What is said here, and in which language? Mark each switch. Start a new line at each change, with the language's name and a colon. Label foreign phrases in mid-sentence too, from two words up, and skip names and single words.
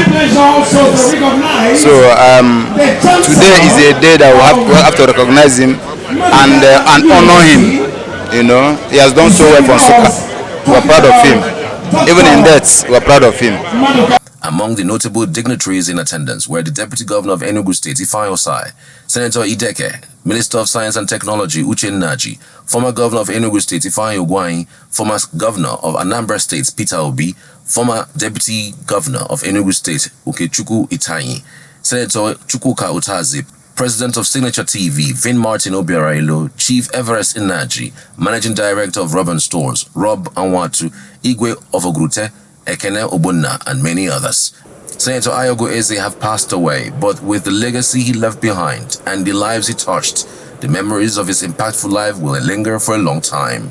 English: So today is a day that we'll have to recognize him and honor him. He has done so well for Nsukka. We're proud of him. Even in death, we're proud of him. Among the notable dignitaries in attendance were the Deputy Governor of Enugu State, Ifeanyi Osai, Senator Ideke, Minister of Science and Technology, Uche Nnaji, former Governor of Enugu State, Ifeanyi Ugwuanyi, former Governor of Anambra State, Peter Obi, former Deputy Governor of Enugu State, Ukechukwu Itanyi, Senator Chukwuka Utazi, President of Signature TV, Vin Martin Obiarailo, Chief Everest Nnaji, Managing Director of Robin Stores, Rob Anwatu, Igwe of Ogrute, Ekene Obunna, and many others. Senator Ayogu Eze have passed away, but with the legacy he left behind and the lives he touched, the memories of his impactful life will linger for a long time.